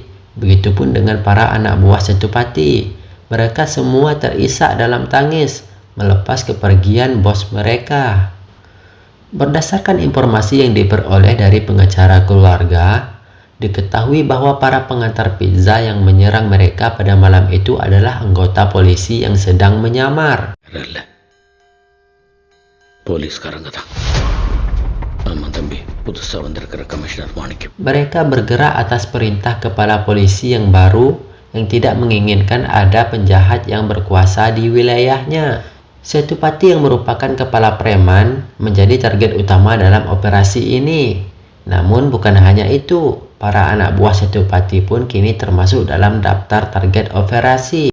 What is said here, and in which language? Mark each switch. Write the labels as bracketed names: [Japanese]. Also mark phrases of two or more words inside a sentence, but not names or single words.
[Indonesian] Begitupun dengan para anak buah Setupati. Mereka semua terisak dalam tangis melepas kepergian bos mereka. Berdasarkan informasi yang diperoleh dari pengacara keluarga, diketahui bahwa para pengantar pizza yang menyerang mereka pada malam itu adalah anggota polisi yang sedang menyamar. [Tamil] போலீஸ்காரங்க தான். ஆமா தம்பி, புதுசா வந்திருக்கிற கமிஷனர் மாணிக்கம். [Indonesian] Mereka bergerak atas perintah kepala polisi yang baru yang tidak menginginkan ada penjahat yang berkuasa di wilayahnya. Setupati yang merupakan kepala preman menjadi target utama dalam operasi ini. Namun bukan hanya itu, para anak buah Setupati pun kini termasuk dalam daftar target operasi.